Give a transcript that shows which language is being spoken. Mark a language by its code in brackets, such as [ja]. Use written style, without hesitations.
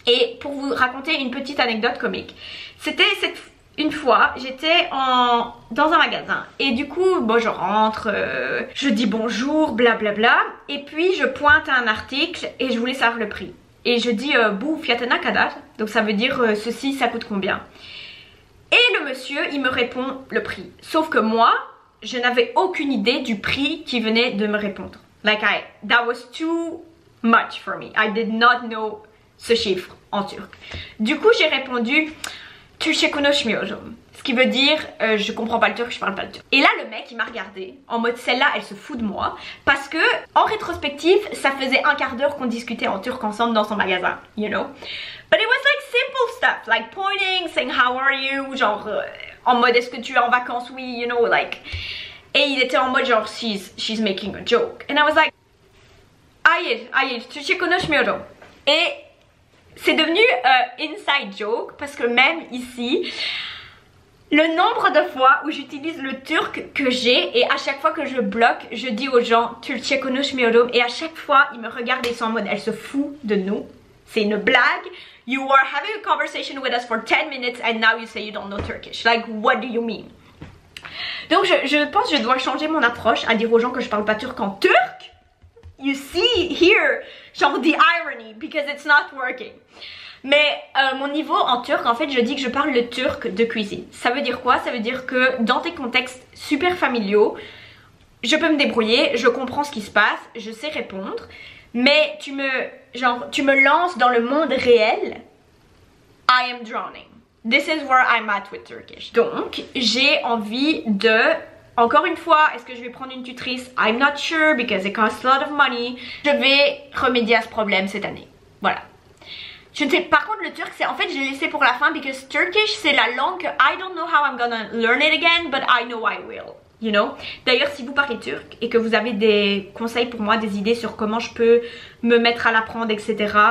[fr] Et pour vous raconter une petite anecdote comique, c'était une fois, j'étais dans un magasin et du coup, bon, je rentre, je dis bonjour, blablabla, et puis je pointe à un article et je voulais savoir le prix. Et je dis [tr] bu fiyatına kadar, [fr] donc ça veut dire ceci, ça coûte combien? Et le monsieur, il me répond le prix. Sauf que moi, je n'avais aucune idée du prix qui venait de me répondre. [en] Like that was too much for me. I did not know [fr] ce chiffre en turc. Du coup, j'ai répondu [tr] Türkçe konuşmuyorum. [fr] Ce qui veut dire je comprends pas le turc, je parle pas le turc. Et là le mec il m'a regardé en mode celle-là elle se fout de moi parce que en rétrospective ça faisait un quart d'heure qu'on discutait en turc ensemble dans son magasin, [en] you know. But it was like simple stuff, like pointing, saying how are you, [fr] genre en mode est-ce que tu es en vacances, oui, [en] you know, like. [fr] Et il était en mode genre [en] she's making a joke. And I was like [tr] hayır, Türkçe konuşmuyorum. [fr] Et c'est devenu inside joke parce que même ici, le nombre de fois où j'utilise le turc que j'ai et à chaque fois que je bloque, je dis aux gens [tr] Türkçe konuşmuyorum [fr] et à chaque fois ils me regardent et ils sont en mode elle se fout de nous. C'est une blague. [en] You are having a conversation with us for 10 minutes and now you say you don't know Turkish. Like what do you mean? [fr] Donc je pense que je dois changer mon approche à dire aux gens que je parle pas turc en turc. [en] You see here, genre the irony, because it's not working. [fr] Mais mon niveau en turc, en fait, je dis que je parle le turc de cuisine. Ça veut dire quoi? Ça veut dire que dans des contextes super familiaux, je peux me débrouiller, je comprends ce qui se passe, je sais répondre. Mais tu me lances dans le monde réel, [en] I am drowning. This is where I'm at with Turkish. [fr] Donc, j'ai envie de... Encore une fois, est-ce que je vais prendre une tutrice? [en] I'm not sure because it costs a lot of money. [fr] Je vais remédier à ce problème cette année. Voilà. Je ne sais, par contre le turc, c'est en fait je l'ai laissé pour la fin [en] because Turkish [fr] c'est la langue que [en] I don't know how I'm gonna learn it again but I know I will. You know? [fr] D'ailleurs si vous parlez turc et que vous avez des conseils pour moi, des idées sur comment je peux me mettre à l'apprendre, etc.